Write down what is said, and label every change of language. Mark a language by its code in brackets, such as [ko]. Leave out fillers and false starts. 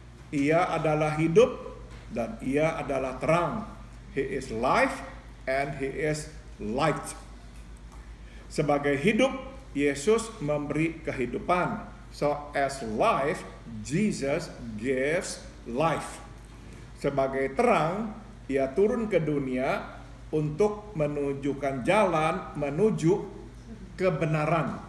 [id] Ia adalah hidup dan ia adalah terang. [en] He is life and he is light. [id] Sebagai hidup, Yesus memberi kehidupan. [en] So as life, Jesus gives life. [id] Sebagai terang, ia turun ke dunia untuk menunjukkan jalan menuju kebenaran.